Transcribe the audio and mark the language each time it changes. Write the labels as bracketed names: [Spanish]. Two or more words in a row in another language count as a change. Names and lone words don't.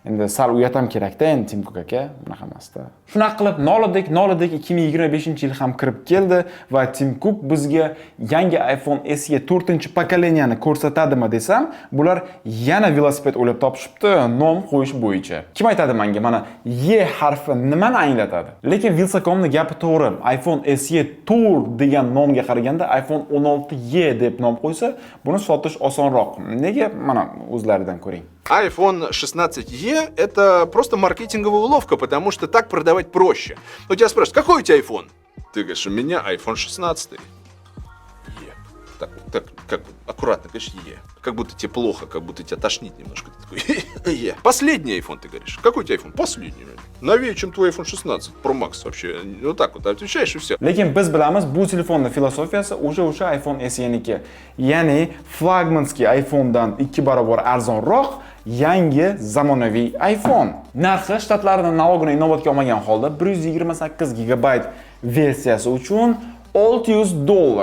[Uzbek] Endi sal uyat ham kerak-da, endi Tim Cook aka, bunaqa emas-da. Shunaqa qilib noladik 2025-yil ham kirib keldi va Tim Cook bizga yangi iPhone SE 4-pokoleniyani ko'rsatadimi desam, bular yana velosiped o'ylab topishibdi nom qo'yish bo'yicha. Kim aytadi menga, mana Y harfi nimani anglatadi? Lekin Wylsacomning gapi to'g'ri. iPhone SE Tour degan nomga qaraganda iPhone 16Y deb nom qo'ysa, buni sotish osonroq. Nega? Mana o'zlaridan ko'ring. [Russian] iPhone 16e это просто маркетинговая уловка, потому что так продавать проще. У тебя спрашивают, какой у тебя iPhone? Ты говоришь, у меня iPhone 16. Так, как аккуратно говоришь, как будто тебе плохо, как будто тебя тошнит немножко. Ты такой, Последний iPhone, ты говоришь. Какой у тебя iPhone? Последний. Новее, чем твой iPhone 16 Pro Max вообще. Вот так вот отвечаешь и все. [Uzbek] Lekin biz bilamiz, bu telefonning filosofiyasi o'sha iPhone SE'niki. Ya'ni flagmanskiy iPhone'dan 2 barobar arzonroq yangi zamonaviy iPhone. Narxi shtatlardan nalogini inobatga olmagan holda 128 GB versiyasi uchun $600.